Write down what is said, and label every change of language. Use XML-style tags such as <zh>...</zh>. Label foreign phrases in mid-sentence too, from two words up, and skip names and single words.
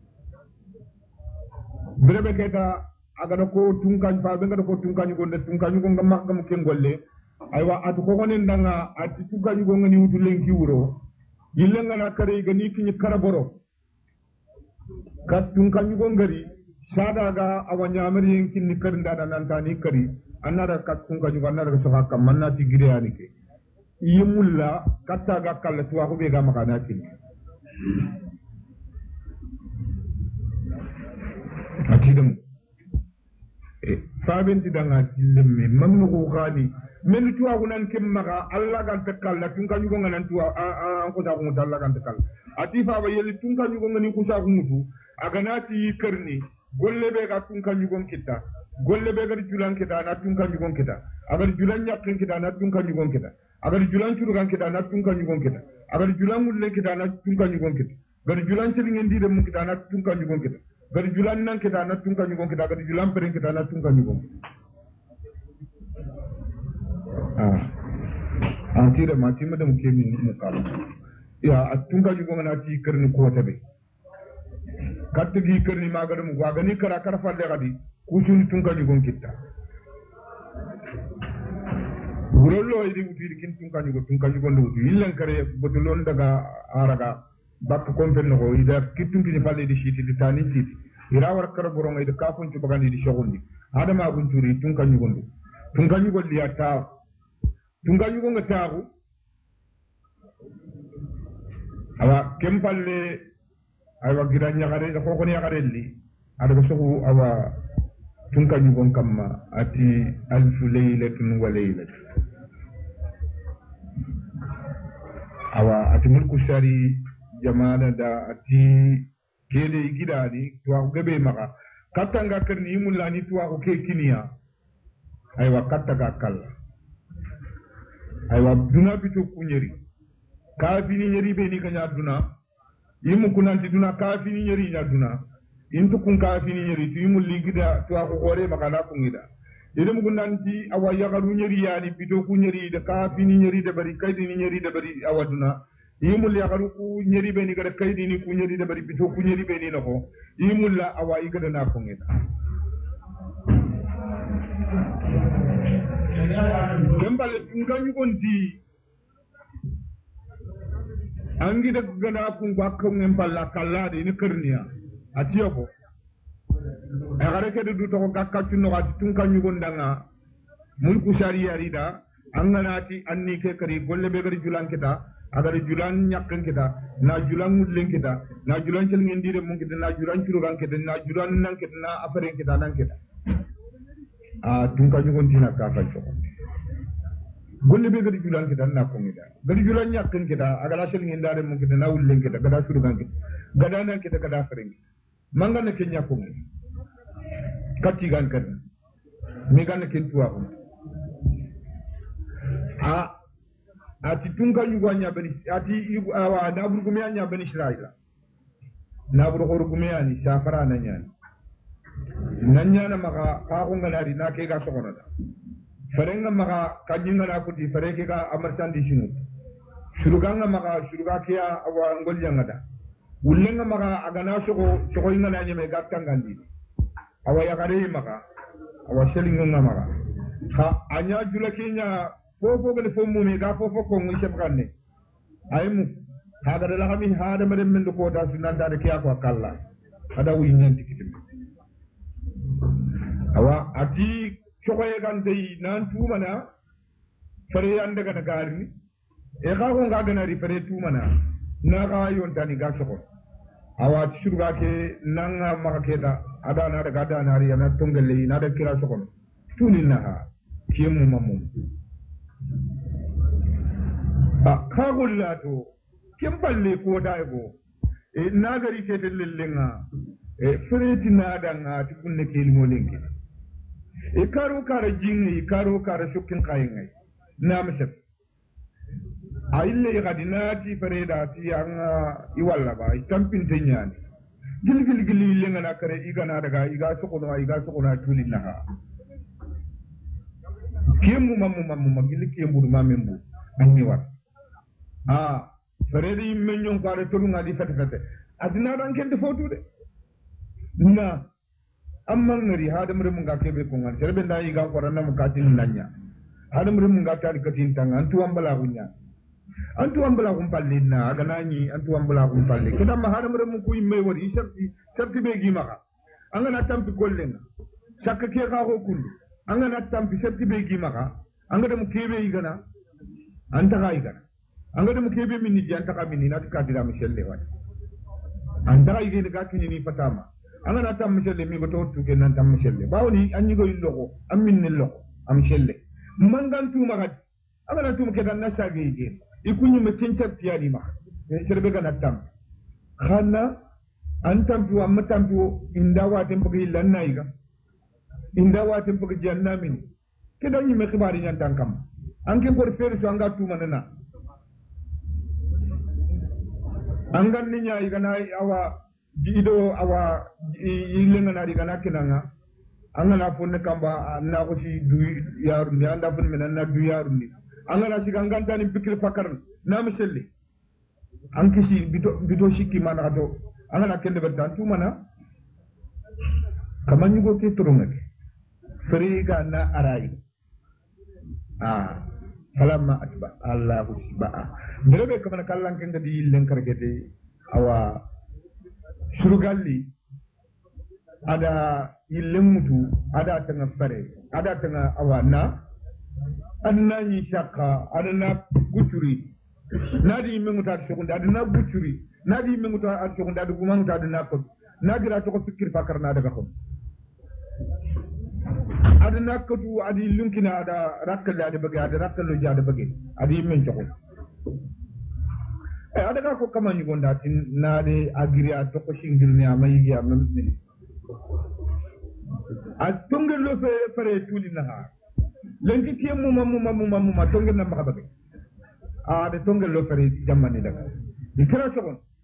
<snk>brebe keta agada ko tunkan fa be ngada ko tunkan gonde tunkan go makam ken golle aywa atu ko gonen danga ati tunkan go ngani wutu lenki wuro yillenga na kare ga ni kini karaboro kat tunkan go ngari sada ga awanya amari yen kinni karinda da nan tani kari annada kat tunkan go annada so hakka manna ti gide yani ke yimulla katta ga kala tuwa ko be ga makana kinni atidum fabenti danga lemme mamnu ko khani men tuwa kunan kemmaga alla gan takalla tunka nyugo nganan tuwa an ko ta ko dalla gan takalla ati fa ba yeli tunka nyugo ngani ko sa ko mutu aganati karni golle be ga tunka nyugo kitta golle be ga julan kitta na tunka nyugo kitta agar julan nyakken kitta na tunka nyugo kitta agar julan churu gan kitta na tunka nyugo kitta agar julan mulle kitta na tunka nyugo kitta gar julan celingen di dem kitta na tunka nyugo kitta gar julan nan kitta na tunka nyugo kitta gar julan peren kitta na tunka nyugo tira ma ti madam ke min mukal ya atunka nyugo na ti karni ko tabe kattigi karni magadum wagani kara kara falle gadi kusun tunka nyugo kitta burollo idi wuti kin tunka nyugo ndo wuti illan kare bodolon daga araga bakka kompen no ida kittunki ni falle di shiti di tani shiti ira war kara boronga ida kafun ci bagandi di shogundi adama bunturi tunka nyugo liya ta tunka nyugo ngataru awa kempalle aywa giranya gare ko ko ni gare li ada ko soku awa tunka nyugo kamma ati</snk> <ar>ألف ليلة وليلة</ar> <snk>awa ati mulku shari jamana da ati kele gidadi tuwa gabe maka katanga karni mulani tuwa ko ke kiniya aywa kattaga kala aywa duna bito kunyeri kafini nyeri be ni kanya duna yimu kunanti duna kafini nyeri nya duna intu kun kafini nyeri tu yimu ligida tuwa ko gore maka na kungida idem gunanti awa yagaru nyeri yani bito kunyeri de kafini nyeri de bari kaydini nyeri de bari awaduna yimul yagaru ku nyeri be ni gada kaydini ku nyeri de bari bito ku nyeri be ni nako yimul la awa igada na kungida kembale tunganyu konti angi de gana kun bakko ngempalla kallade ni kerniya atiyoko agare ke du to gakka tunno gati tunganyu gondanga mulku sharia rida anganati anni ke kari golle be gari julan kita agari julan nyakkan kita na julan mudlen kita na julan cel ngendire mun kita na julan curugan kita na julan nan kita na afaren kita nan kita tunka nyugon tina ka fa choko golle be gadi julan kita na ko ngida gadi julan nyakken kita agala sel ngi ndare mo kita na wulle kita gada suru gan kita gada nan kita gada frengi manga na kenya ko ngi katti gan kan mi gan ken tuwa ko ati tunka nyugo nya bani ati awa na burgu me nya bani israila na burgu me ani safara na nya nanya na maka ka ko ngalari na ke ga sokono da farenga maka kajinga na kuti fareke ka amartandi sinu suruganga maka suruga kiya awa ngolyanga da ullenga maka agana soko inga na nyeme gattangandi awa yakare maka awa selinga maka ha anya julakinya fofo gele fomu me ga fofo ko ngi sebkanne aymu haga da lami hada madem men ko da sunanda de kiya ko kala ada wi nyanti kitim awa ati chokoye gante nan tumana fare ande kana garni e ka ko ngagana ri fare tumana na ga yontani ga choko awa surga ke nanga makeda ada na daga ada na ri na tongelle na da kira choko tunina ha kiemu mamu ka gullato kempalle ko daigo e nagari ke lellenga e freti nadanga tukunne kelmo lenke e karo kara jinni karo kara shukkin kayingai na misal aille gadinati fareda ti anga iwalla ba tampin tenyani gil lenga na kare igana daga iga sokona tulina ha kemu mamu gil kemu mamembu anni war fareda immenyon kare tolunga di fete adina dan kende fotude na amma ngari hadam remu ga kebe ko ngal serbe ndai ga ko ranna mu katin nanya hadam remu ga tari katin tanga antu ambala kum palle na aga nani antu ambala kum palle kida ma hadam remu ku imme wori sarti be gi maka anga na tampi gollenga sakka ke ga ko kullu anga na tampi sarti be gi maka anga dem kebe igana anta ga igana anga dem kebe minni ji anta ka minni na ka dira mi selle wani anta ga igene ga kinni fatama anga na tam michelle mi goto tuke nan tam michelle bawni anyi go illoko am minni loko am shelle mangan tuma gadi anga na tuma ke dan na sage ige ikunyi me tinta tiyani ma serbe ga na tam khana antam tu am tam tu inda wa tempo gi lanna iga inda wa tempo gi janna min ke dan yi me khibari nyan tankam anke ko fere so anga tuma nana angan ni nya iga na awa jido awa ilenga na diga nakinanga angana fonne kamba na ko si du yarundi anda fon men na du yarundi angana si ganganta ni bikil fakar na miselle anki si bito shiki mana to angana kende bertan tu mana kamanyu go ke turunga feriga na arai falamma atba</snk> <ar>الله سبحانه</ar> <snk>derebe kamana kallan kende di ilen kargete awa surugalli ada ilmutu ada tanga fare ada tanga awana annani shakka adana gucuri nadi menguta sokunda adana gucuri nadi menguta sokunda adu gumanguta adana ko nagira to ko fikir fakar na daga ko adana ko tu adi lunkina ada rakkal ada bagi ada rakkal lo jada bagi adi men joko adaga ko kamanyu gonda tin nade agriya to ko shingirni amayi ya mamni atungel lo fere tuli na ha lenki tiemu mamu tongel na makababe de tongel lo fere jamani daga ikra sogon</snk>